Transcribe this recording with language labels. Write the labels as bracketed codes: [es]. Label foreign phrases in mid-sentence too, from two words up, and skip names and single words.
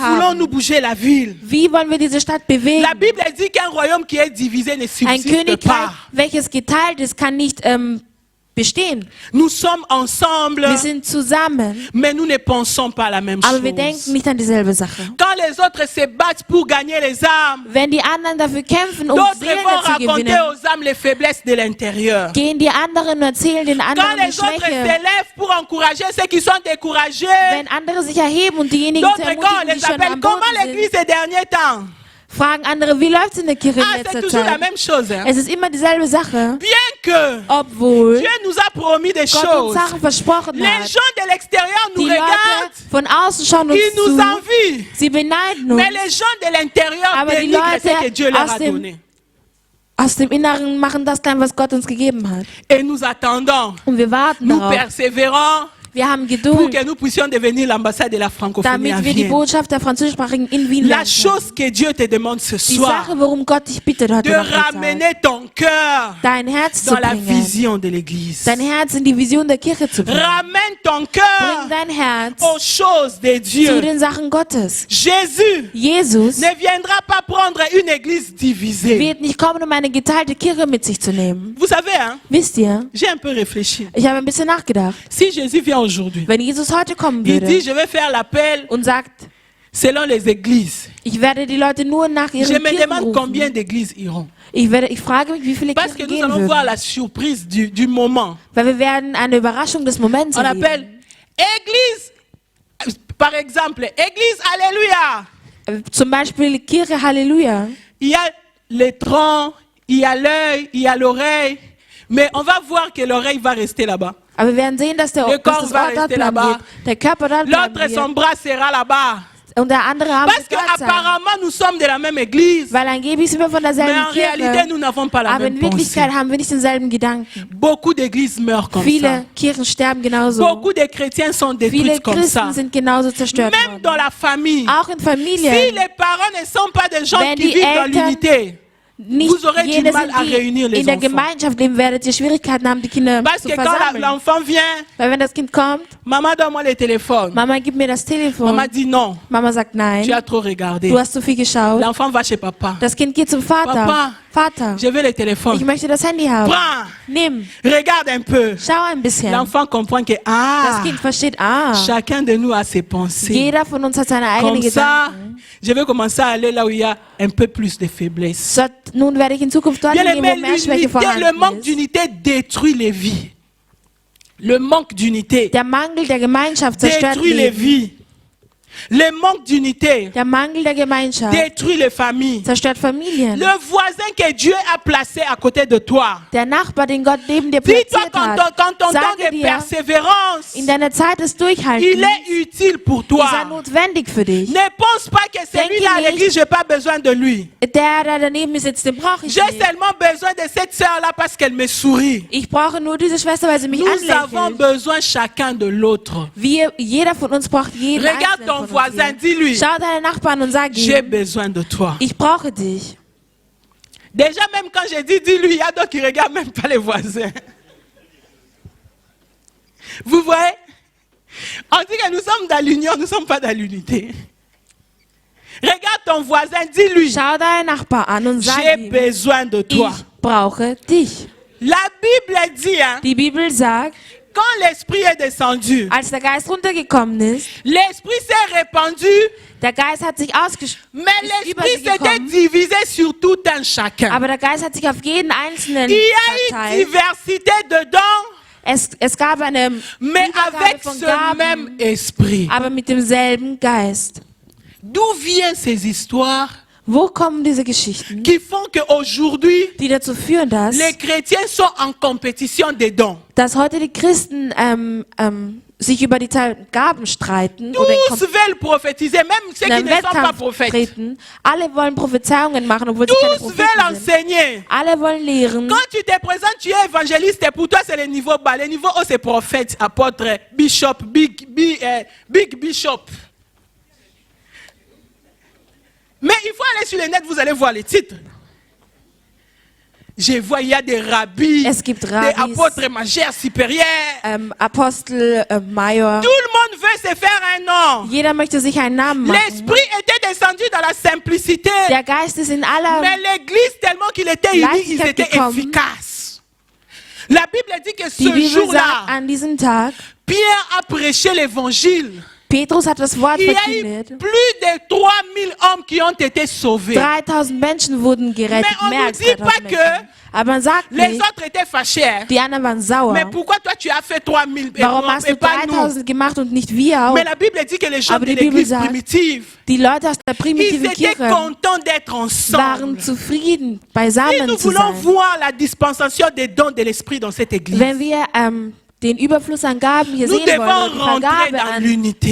[de] haben, [fr] voulons-nous bouger la ville? [de] wie wollen wir diese Stadt bewegen? [fr] La Bible dit qu'un royaume qui est divisé ne [de] Ein [fr] subsiste [de] Königreich, [fr] pas. [de] welches geteilt ist, kann nicht bestehen. [fr] Nous sommes ensemble, [de] Wir sind zusammen, [fr] mais nous ne pensons pas la même [de] aber wir denken [fr] chose. [de] nicht an dieselbe Sache. [fr] Quand les autres se battent pour gagner les âmes, [de] Wenn die anderen dafür kämpfen, um [fr] d'autres [de] Seelen [fr] vont [de] zu [fr] raconter [de] gewinnen, [fr] aux âmes les faiblesses de l'intérieur. [de] gehen die anderen und erzählen den [fr] Quand [de] anderen die [fr] les autres [de] Schwäche. [fr] s'élèvent pour encourager ceux qui sont découragés, [de] Wenn andere sich erheben und diejenigen zu [fr] d'autres quand on [de] ermutigen, die [fr] les [de] schon [fr] appelle [de] am [fr] comment [de] Boden [fr] l'église [de] sind, [fr] ces derniers temps? [de] fragen andere, wie läuft es in der Kirche in [fr] Ah, c'est [de] letzter [fr] toujours la [de] Zeit? [fr] même chose. Hein? [de] Es ist immer dieselbe Sache, [fr] Bien que [de] obwohl [fr] Dieu nous a promis des [de] Gott uns [fr] choses, [de] Sachen versprochen [fr] les [de] hat. [fr] gens de l'extérieur nous [de] Die [fr] regardent, [de] Leute von außen schauen uns [fr] ils nous [de] zu, [fr] envient. [de] sie beneiden uns. [fr] Mais les gens de l'intérieur [de] Aber die [fr] dénigrent [de] Leute [fr] ce que Dieu leur [de] aus [fr] a [de] dem- [fr] donné. [de] Aus dem Inneren machen das klein, was Gott uns gegeben hat. [fr] Et nous attendons, [de] Und wir warten [fr] nous [de] darauf. [fr] persévérons [de] Wir haben [fr] pour [de] Geduld, [fr] que nous puissions devenir l'ambassade de la francophonie à [de] damit wir die [fr] Vienne. [de] Botschaft der Französischsprachigen in Wien [fr] La [de] lernen. [fr] chose que Dieu te demande ce [de] Die [fr] soir, [de] Sache, worum Gott dich bittet heute [fr] de [de] Nachmittag, [fr] ramener ton cœur [de] dein Herz zu [fr] dans la [de] bringen, [fr] vision de l'Église. [de] dein Herz in die Vision der Kirche zu bringen. [fr] Ramène ton [de] Bring [fr] cœur [de] dein Herz [fr] aux choses de [de] zu [fr] Dieu. [de] den Sachen Gottes. [fr] Jésus [de] Jesus [fr] ne viendra pas prendre une église divisée. [de] wird nicht kommen, um eine geteilte Kirche mit sich zu nehmen. [fr] Vous savez, hein, [de] Wisst ihr, [fr] j'ai un peu réfléchi. [de] ich habe ein bisschen nachgedacht. [fr] Si Jésus vient aujourd'hui, [de] Wenn Jesus heute kommen [fr] il dit, [de] würde [fr] je vais faire l'appel [de] und sagt, [fr] selon les églises. [de] ich werde die Leute nur nach [fr] Je [de] ihren [fr] me [de] Kirchen [fr] demande combien [de] rufen. [fr] d'églises iront. [de] Ich frage mich, wie viele [fr] Parce que [de] Kirchen [fr] nous [de] gehen [fr] allons voir [de] würden. [fr] la surprise du moment. [de] Weil wir werden eine Überraschung des Moments [fr] On appelle [de] erleben. [fr] église, par exemple, église, alléluia. [de] Zum Beispiel Kirche Halleluja. [fr] Il y a le tronc, il y a l'œil, il y a l'oreille. Mais on va voir que l'oreille va rester là-bas. [de] Aber wir werden sehen, dass [fr] Le [de] das [fr] corps [de] Ohr [fr] va [de] dort [fr] rester [de] bleiben [fr] là-bas. [de] wird, der Körper dort bleiben [fr] L'autre, son [de] wird [fr] bras sera là-bas. [de] und der andere Arm [fr] Parce [de] wird dort sein. [fr] qu'apparemment, nous sommes de la même église. [de] Weil angeblich sind wir von [fr] Mais [de] derselben [fr] en réalité, [de] Kirche, [fr] nous n'avons pas la [de] aber [fr] même [de] in [fr] pensée. [de] Wirklichkeit haben wir nicht denselben Gedanken. [fr] Beaucoup d'églises meurent comme ça. [de] Viele Kirchen sterben genauso. [fr] Beaucoup de chrétiens sont [de] Viele [fr] détruits comme ça. [de] Christen sind genauso zerstört [fr] Même [de] worden. [fr] dans la famille. [de] Auch in [fr] Si [de] Familien. [fr] les parents ne sont pas des gens [de] Wenn [fr] qui [de] die [fr] vivent dans [de] Eltern [fr] l'unité, [de] Nicht [fr] Vous aurez du [de] jedes [fr] mal à réunir les [de] in der [fr] enfants. [de] Gemeinschaft leben, werdet ihr Schwierigkeiten haben, die Kinder [fr] Parce [de] zu [fr] que quand [de] versammeln. [fr] l'enfant vient, [de] Weil wenn das Kind kommt, [fr] maman donne-moi le téléphone. [de] Mama, gib mir das Telefon. [fr] Maman dit non, [de] Mama sagt [fr] tu [de] nein, [fr] as trop regardé. [de] du hast zu viel geschaut. [fr] L'enfant va chez papa. [de] Das Kind geht zum Vater. [fr] Papa. [de] Vater, [fr] Je veux le [de] ich [fr] téléphone. [de] möchte das Handy haben. [fr] Prends, [de] Nimm, [fr] regarde un peu. [de] schau ein bisschen. [fr] L'enfant comprend que [de] Das Kind versteht, [fr] chacun de nous a ses pensées. [de] jeder von uns hat seine eigenen [fr] Comme ça, [de] Gedanken. [fr] je vais commencer à aller là où il y a un peu plus de faiblesse. [de] So, nun werde ich in Zukunft dort [fr] Bien [de] gehen, wo [fr] aimé, [de] mehr Schwäche [fr] le [de] vorhanden [fr] manque [de] ist. [fr] d'unité détruit les vies. Le manque d'unité [de] Der Mangel der Gemeinschaft zerstört [fr] détruit les [de] Leben. [fr] vies. Le manque d'unité [de] Der Mangel der Gemeinschaft [fr] détruit les familles. [de] zerstört Familien. [fr] Le voisin que Dieu a placé à côté de toi. [de] Der Nachbar, den Gott neben dir [fr] Dis-toi [de] platziert hat, [fr] quand ton temps [de] sage [fr] de [de] dir, [fr] persévérance, [de] in deiner Zeit des [fr] il [de] Durchhaltens [fr] est utile pour [de] ist er [fr] toi. [de] notwendig für dich. [fr] Ne pense pas que celui-là à [de] nicht. [fr] l'église, je n'ai pas besoin de lui. [de] Der da daneben mir sitzt, den brauche ich [fr] J'ai [de] nicht. [fr] seulement besoin de cette sœur-là parce qu'elle me sourit. [de] Ich brauche nur diese Schwester, weil sie mich [fr] Nous avons [de] anlächelt. [fr] besoin chacun de l'autre. [de] Jeder von uns braucht jeden [fr] Regarde [de] Einzelnen [fr] ton [de] von uns [fr] voisin, [de] hier. [fr] dis-lui, [de] Schau deinen Nachbarn und sag [fr] j'ai [de] ihm, [fr] besoin de toi. [de] ich brauche dich. [fr] Déjà, même quand je dis dis-lui, il y a d'autres qui ne regardent même pas les voisins. Vous voyez? On dit que nous sommes dans l'union, nous ne sommes pas dans l'unité. Regarde ton voisin, dis-lui, [de] Schau deinen Nachbar an und sag [fr] j'ai [de] ihm, [fr] besoin de [de] ich [fr] toi. [de] brauche dich. [fr] La Bible dit, hein, [de] Die Bibel sagt, [fr] quand l'Esprit est descendu, [de] als der Geist runtergekommen ist, [fr] l'Esprit s'est répandu, [de] der Geist hat sich [fr] mais [de] über [fr] l'Esprit [de] sie [fr] s'était [de] gekommen, [fr] divisé sur tout un chacun. [de] aber der Geist hat sich auf jeden Einzelnen [fr] Il y a une [de] verteilt. [fr] diversité dedans, [de] Es gab eine [fr] mais [de] Übergabe [fr] avec [de] von [fr] ce même [de] Gaben, [fr] esprit. [de] aber mit demselben Geist. [fr] D'où viennent ces histoires [de] Wo kommen diese Geschichten, [fr] qui font qu'aujourd'hui, [de] die dazu führen, [fr] les chrétiens sont en compétition des dons? [de] dass heute die Christen sich über die Gaben streiten oder [fr] Tous veulent prophétiser, même ceux [de] in [fr] qui [de] einen [fr] ne sont pas [de] Wettkampf [fr] prophètes. [de] treten. Alle wollen Prophezeiungen machen, obwohl sie keine [fr] Tous veulent [de] Propheten sind. [fr] enseigner. [de] Alle wollen lehren. [fr] Quand tu te présentes, tu es évangéliste et pour toi c'est le niveau bas. Le niveau haut c'est prophète, apôtre, bishop, [en] big bishop. [fr] Mais il faut aller sur le net, vous allez voir les titres. Je vois, il y a des rabbis, [de] Es gibt [fr] des [de] Rabbis, [fr] apôtres majeurs supérieurs. [de] Apostel, Major. [fr] Tout le monde veut se faire un nom. [de] Jeder möchte sich einen Namen machen. [fr] L'esprit était descendu dans la simplicité. [de] Der Geist ist in aller [fr] Mais l'église, tellement qu'il était uni, ils [de] Leichtigkeit [fr] étaient [de] gekommen. [fr] efficaces. La Bible dit que [de] Die [fr] ce [de] Bibel [fr] jour-là, [de] sagt, an diesem Tag, [fr] Pierre a prêché l'évangile. [de] Petrus hat das Wort [fr] Il y a eu [de] verkündet. [fr] plus de 3000 hommes qui ont été sauvés. [de] 3000 Menschen wurden gerettet, [fr] Mais on [de] mehr [fr] nous [de] als [fr] dit [de] 3000 [fr] pas [de] Menschen. [fr] que [de] Aber man sagt [fr] les [de] nicht, [fr] autres étaient fâchés. Hein. [de] die anderen waren sauer. [fr] Mais pourquoi toi tu as fait 3000 [de] Warum hast [fr] et [de] du [fr] pas nous? [de] 3000 gemacht und nicht wir auch? [fr] Mais la Bible dit que les gens [de] Aber [fr] de [de] die Bibel [fr] l'église [de] sagt, [fr] primitive, [de] Die Leute aus der [fr] ils [de] primitiven [fr] étaient [de] Kirche [fr] contents d'être [de] waren [fr] ensemble. [de] zufrieden, [fr] Si [de] beisammen [fr] nous [de] zu [fr] voulons [de] sein. [fr] voir la dispensation des dons de l'esprit dans cette église, [de] Wenn wir den Überfluss an Gaben hier [fr] Nous [de] sehen wollen, [fr] devons [de] oder die [fr] rentrer [de] Vergabe [fr] dans [de] an [fr] l'unité.